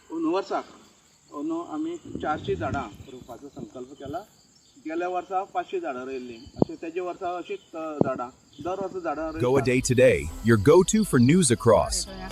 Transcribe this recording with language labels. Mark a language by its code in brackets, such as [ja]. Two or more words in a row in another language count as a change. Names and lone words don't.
[kok] वर्साक आमी 400 झाडां रोवपाचो संकल्प केला. गेल्या वर्सा 500 झाडां रोयल्लीं. अशें तेजे वर्सा अशींच झाडां दर वर्सा झाडां Go a रोयतात. [en] day today, your go-to for news across.